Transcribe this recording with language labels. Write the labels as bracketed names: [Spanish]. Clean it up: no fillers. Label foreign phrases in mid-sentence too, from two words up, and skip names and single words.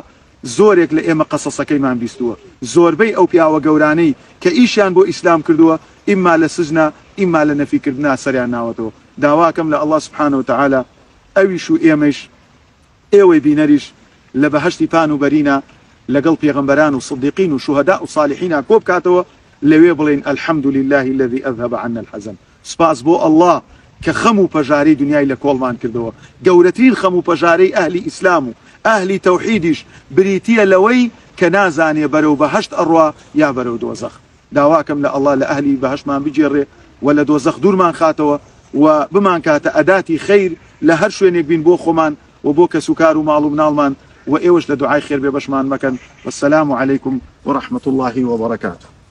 [Central Kurdish] زۆرێک لە ئێمە قەسەسەکەیمان بیستووە، زۆربەی ئەو پیاوە گەورانەی کە ئیشیان بۆ ئیسلام کردووە ئیما لە سجنا ئیما لە نەفیکردنا سەریان ناوەتەوە. داواکەم لە ئەڵڵا [Arabic] سبحانه وتعالى [Central Kurdish] ئەویش و ئێمەش ئێوەی بینەریش لە بەهەشتی پان و بەرینە لەگەڵ پێغەمبەران و سدیقین و شوهەدا و صالحینە کۆ بکاتەوە، لەوێ بڵێن [Arabic] الحمد لله الذي أذهب عنا الحزن. [Central Kurdish] سپاس بۆ الله کە خەم و پەژارەی دنیای لە کۆڵمان کردەوە. گەورەترین خەم و پەژارەی ئەهلی ئیسلام و ئەهلی تەوحیدیش بریتیە لەوەی کە نازانێ بەرەو بەهەشت ئەڕوا یا بەرەو دۆزەخ. داواکەم لە الله لە ئەهلی بەهەشتمان بجێڕێ و لە دۆزەخ دوورمان خاتەوە و بمان کاتە ئەداتی خەیر لە هەر شوێنێک بین بۆ خۆمان و بۆ کەس و کار و ماڵ و مناڵمان و ئێوەش لە دوعای خێر بێ بەشمان مەکەن. [Arabic] والسلام عليكم ورحمة الله وبركاته.